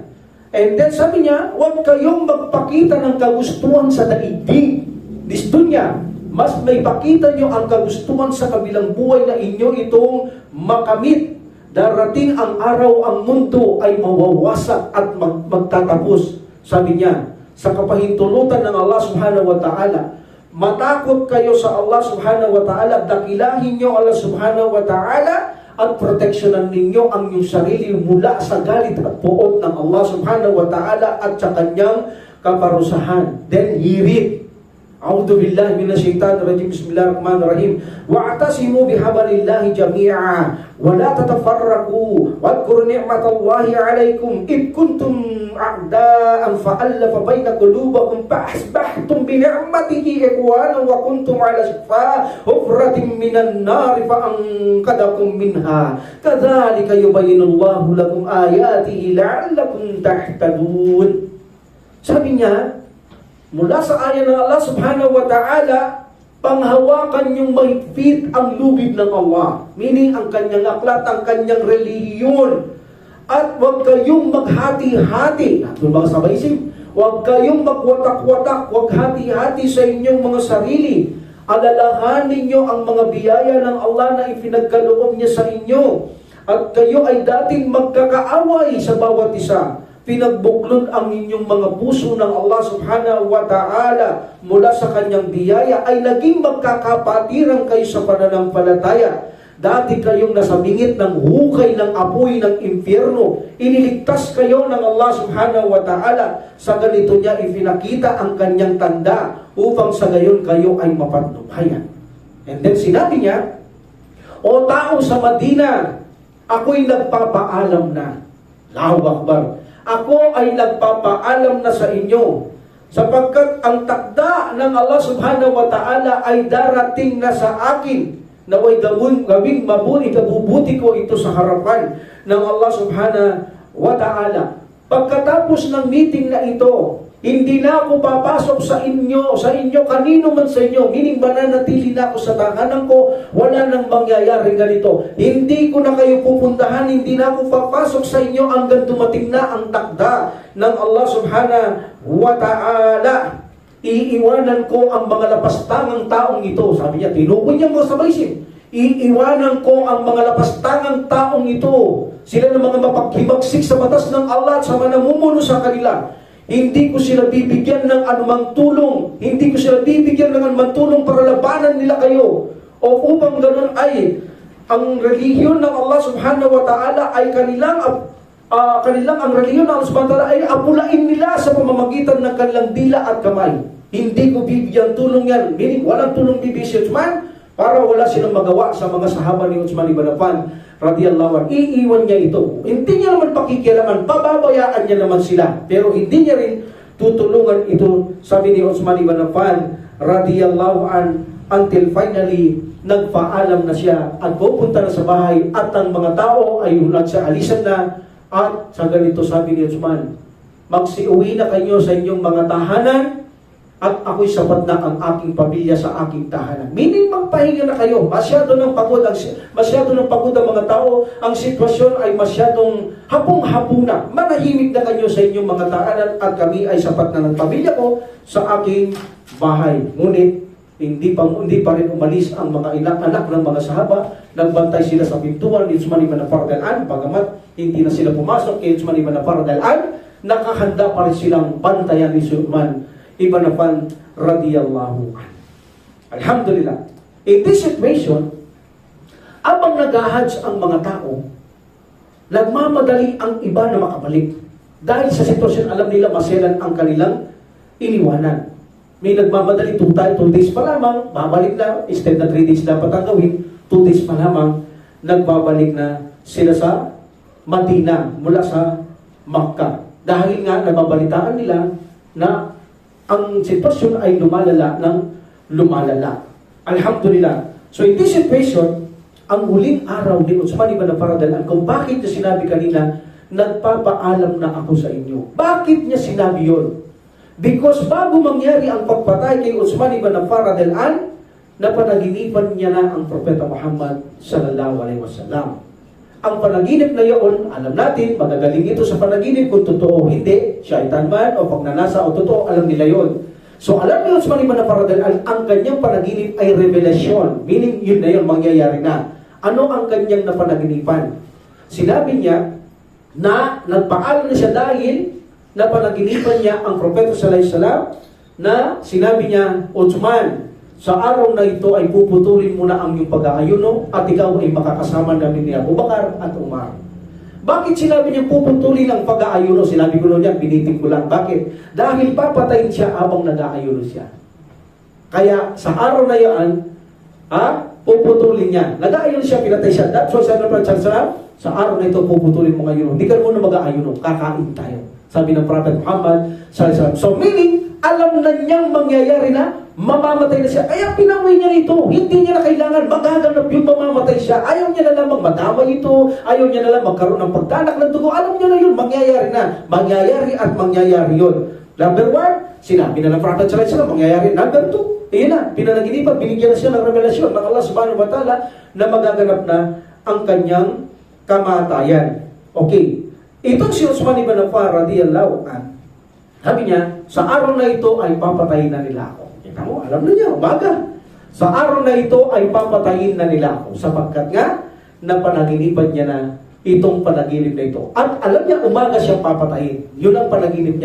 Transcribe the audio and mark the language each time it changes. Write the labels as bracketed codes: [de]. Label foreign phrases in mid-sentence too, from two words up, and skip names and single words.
[en] And then [tl] sabi niya, huwag kayong magpakita ng kagustuhan sa daigdig. Gusto niya, mas may pakita nyo ang kagustuhan sa kabilang buhay na inyo itong makamit. Darating ang araw, ang mundo ay mawawasak at magtatapos. Sabi niya, sa kapahintulutan ng [ar] الله سبحانه وتعالى, [tl] matakot kayo sa [ar] الله سبحانه وتعالى, [tl] dakilahin nyo [ar] الله سبحانه وتعالى, [tl] at proteksyonan ninyo ang inyong sarili mula sa galit at puot ng [ar] الله سبحانه وتعالى [tl] at sa kanyang kaparusahan. [en] Then hear it. [ar] أعوذ بالله من الشيطان الرجيم. بسم الله الرحمن الرحيم. واعتصموا بحبل الله جميعا ولا تفرقوا واذكروا نعمت الله عليكم إذ كنتم أعداء فألف بين قلوبكم فأصبحتم بنعمته إخوانا وكنتم على شفا حفرة من النار فأنقذكم منها كذلك يبين الله لكم آياته لعلكم تهتدون. [tl] Sabi niya, mula sa aya ng [ar] الله سبحانه وتعالى, [tl] panghawakan yung mahigpit ang lubid ng Allah. Meaning, ang kanyang aklat, ang kanyang relihiyon. At huwag kayong maghati-hati. Doon ba sa baisim? Huwag kayong magwatak-watak, huwag hati-hati sa inyong mga sarili. Alalahanin ninyo ang mga biyaya ng Allah na ipinagkaloob niya sa inyo. At kayo ay dating magkakaaway sa bawat isa. Pinagbuklod ang inyong mga puso ng [ar] الله سبحانه وتعالى [tl] mula sa kanyang biyaya ay naging magkakapatiran kayo sa pananampalataya. Dati kayong nasa bingit ng hukay ng apoy ng impyerno. Iniligtas kayo ng [ar] الله سبحانه وتعالى. [tl] Sa ganito niya ipinakita ang kanyang tanda upang sa gayon kayo ay mapatnubayan. [en] And then [tl] sinabi niya, O tao sa Madina, ako'y nagpapaalam na. [ar] الله أكبر. [tl] Ako ay nagpapaalam na sa inyo, sapagkat ang takda ng [ar] الله سبحانه وتعالى [tl] ay darating na sa akin, naway gawing mabuti, kabubuti ko ito sa harapan ng [ar] الله سبحانه وتعالى. [tl] Pagkatapos ng meeting na ito, hindi na ako papasok sa inyo, kanino man sa inyo, meaning mananatili na ako sa tahanan ko, wala nang mangyayari ganito. Hindi ko na kayo pupuntahan, hindi na ako papasok sa inyo hanggang dumating na ang takda ng [ar] الله سبحانه وتعالى. [tl] Iiwanan ko ang mga lapastangang taong ito. Sabi niya, tinukoy niya mo sa baisin. Iiwanan ko ang mga lapastangang taong ito. Sila ng mga mapaghimagsik sa batas ng Allah at sa mga namumuno sa kanila. Hindi ko sila bibigyan ng anumang tulong. Hindi ko sila bibigyan ng anumang tulong para labanan nila kayo. O upang ganun ay ang relihiyon ng [ar] الله سبحانه وتعالى [tl] ay kanilang ang relihiyon ng [ar] الله سبحانه وتعالى [tl] ay apulain nila sa pamamagitan ng kanilang dila at kamay. Hindi ko bibigyan tulong yan. Meaning walang tulong bibigyan si Uthman para wala silang magawa sa mga sahaba ni Uthman ibn Affan [ar] رضي الله عنه. [tl] Iiwan niya ito. Hindi niya naman pakikialaman, pababayaan niya naman sila. Pero hindi niya rin tutulungan ito, sabi ni Uthman ibn Affan [ar] رضي الله عنه, [en] until finally [tl] nagpaalam na siya at pupunta na sa bahay at ang mga tao ay nagsaalisan na at sa ganito sabi ni Uthman, magsiuwi na kayo sa inyong mga tahanan at ako'y sapat na ang aking pamilya sa aking tahanan. Meaning magpahinga na kayo. Masyado ng pagod ang mga tao. Ang sitwasyon ay masyadong hapong-hapo na. Manahimik na kayo sa inyong mga tahanan at kami ay sapat na ng pamilya ko sa aking bahay. Ngunit hindi pa rin umalis ang mga anak ng mga sahaba. Nagbantay sila sa pintuan ni Uthman ibn Affan, bagamat hindi na sila pumasok kay Uthman ibn Affan, nakahanda pa rin silang bantayan ni Uthman ibn Affan [ar] رضي الله عنه. [tl] Alhamdulillah. [en] In this situation, [tl] abang nag-ahadj ang mga tao, nagmamadali ang iba na makabalik. Dahil sa sitwasyon, alam nila maselan ang kanilang iniwanan. May nagmamadali 2 days pa lamang, babalik na, instead na 3 days dapat ang gawin, 2 days pa lamang, nagbabalik na sila sa Madina mula sa Makkah. Dahil nga nababalitaan nila na ang sitwasyon ay lumalala ng lumalala. [en] Alhamdulillah. So in this situation, [tl] ang huling araw ni Uthman ibn Affan kung bakit niya sinabi kanina, nagpapaalam na ako sa inyo. Bakit niya sinabi yun? Because bago mangyari ang pagpatay kay Uthman ibn Affan, napanaginipan niya na ang Propeta Muhammad [ar] صلى الله عليه وسلم. [tl] Ang panaginip na yun, alam natin, magagaling ito sa panaginip kung totoo o hindi, syaitan man o pagnanasa o totoo, alam nila yun. So alam ni Uthman ibn Affan, ang kanyang panaginip ay revelation, meaning yun na yun, mangyayari na. Ano ang kanyang napanaginipan? Sinabi niya na nagpaalam na siya dahil napanaginipan niya ang Propeta [ar] صلى الله عليه وسلم [tl] na sinabi niya, Uthman, sa araw na ito ay puputulin mo na ang iyong pag-aayuno at ikaw ay makakasama namin ni Abu Bakar at Umar. Bakit sinabi niya puputulin ang pag-aayuno? Sinabi ko niya, binitin ko lang. Bakit? Dahil papatayin siya habang nag-aayuno siya. Kaya sa araw na yan, puputulin niya. Nag-aayuno siya, pinatay siya. [en] That's why [tl] sabi ng Prophet sa araw na ito puputulin mo ngayon. Hindi ka muna mag-aayuno, kakain tayo. Sabi ng Prophet Muhammad [ar] صلى الله عليه وسلم. [en] So meaning, [tl] alam na niyang mangyayari na, mamamatay na siya. Kaya pinawi niya ito. Hindi niya na kailangan magaganap yung mamamatay siya. Ayaw niya na lang magmadamay ito. Ayaw niya na lang magkaroon ng pagdanak ng dugo. Alam niya na yun. Mangyayari na. Mangyayari at mangyayari yun. Number 1, sinabi na ng Prophet [ar] صلى الله عليه وسلم, [tl] mangyayari. Number 2, iyon na. Pinanaginipan, binigyan na siya ng revelasyon ng [ar] الله سبحانه وتعالى [tl] na magaganap na ang kanyang kamatayan. Okay. Itong si Uthman ibn Affan [ar] رضي الله عنه, [tl] sabi niya, sa araw na ito ay papatayin na nila ako. Kita mo, alam na niya, umaga. Sa araw na ito ay papatayin na nila ako. Sapagkat nga, napanaginipan niya na itong panaginip na ito. At alam niya, umaga siyang papatayin. Yun ang panaginip niya.